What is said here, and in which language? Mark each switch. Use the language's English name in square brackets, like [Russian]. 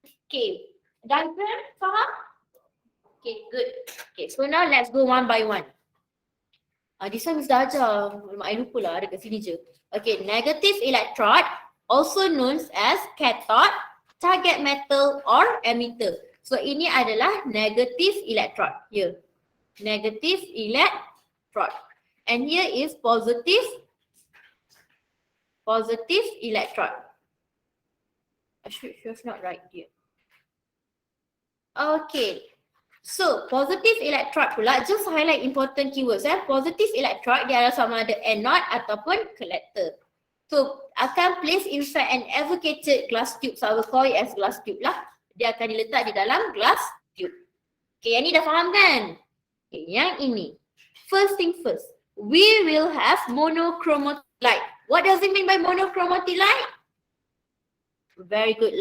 [English] Okay, diagram faham? Okay, good. Okay, so now let's go one by one. This one Miss [Malay] dah ajar. Mak I lupa lah, ada kat sini je. [English] Okay, negative electrode, also known as cathode, target metal or emitter. [Malay] So ini adalah negative electrode. [English] Here, negative electrode. And here is positive electrode. I should have not right here. Okay. So, positive electrode pula, just highlight important keywords. [Malay] Positive electrode, dia adalah sama ada anode ataupun collector. [English] So, akan place inside an avocated glass tube. So, I will call it as glass tube lah. [Malay] Dia akan diletak di dalam [English] glass tube. Okay, [Malay] yang ni dah faham kan? [English] Okay, yang ini. First thing first, we will have monochromatic light. What does it mean by monochromatic light? Very good.